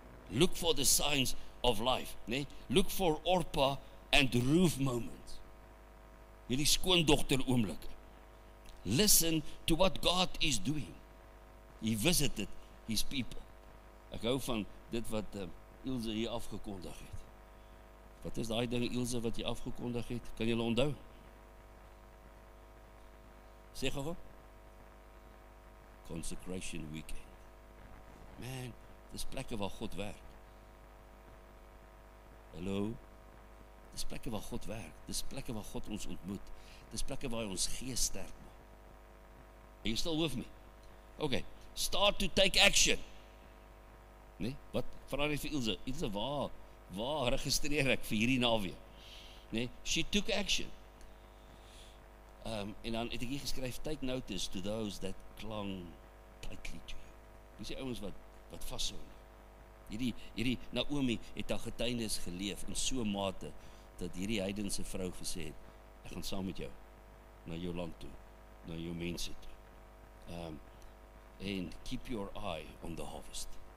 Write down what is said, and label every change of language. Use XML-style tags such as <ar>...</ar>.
<en>Look for the signs of life, nee? Look for Orpah and Ruth moments.</en> <af>Hierdie skoondogter oomblikke.</af> <en>Listen to what God is doing. He visited his people.</en> <af>Ek hou van dit wat Ilse hier afgekondig het. Wat is daai ding, Ilse, wat jy afgekondig het? Kan julle onthou? Sê gou. Consecration weekend. Man, dis plekke waar God werk. Hallo? Dis plekke waar God werk. Dis plekke waar God ons ontmoet. Dis plekke waar hy ons gees sterk maak.</af> <en>Are you still with me? Okay, start to take action.</en> <af>Nee, wat? Vra net vir Ilse. Ilse, waar registreer ek vir hierdie naweek? Nee,</af> <en>she took action.</en> <af>En dan het ek hier geskryf,</af> <en>take notice to those that clung tightly to you.</en> <af>Dis die ouens wat vashou. Hierdie Naomi het haar getuienis geleef in so 'n mate dat hierdie heidense vrou gesê het, ek gaan saam met jou na jou land toe, na jou mense toe.</af> <en>And keep your eye on the harvest.</en>